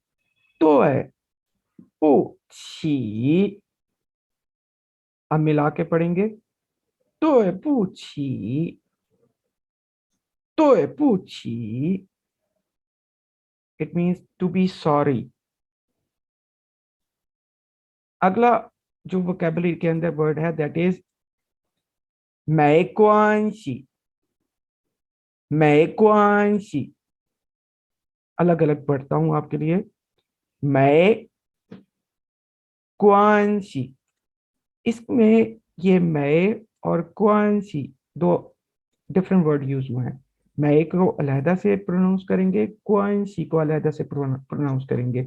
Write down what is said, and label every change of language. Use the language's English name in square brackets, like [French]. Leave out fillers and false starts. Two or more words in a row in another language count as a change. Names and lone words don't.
[Chinese] 对不起, [Hindi] अब मिला के पढ़ेंगे। [Chinese] 对不起，对不起, [English] it means to be sorry. [Hindi] अगला जो वोकेबलरी के अंदर वर्ड है [English] that is [Chinese] 没关系, 没关系। [Hindi] अलग अलग पढ़ता हूं आपके लिए। [Chinese] 没关系, [Hindi] इसमें ये मैं और क्वांसी दो [English] different word use [Hindi] हुए हैं। मैं को अलहदा से प्रोनाउंस करेंगे, क्वांसी को अलहदा से प्रोनाउंस करेंगे।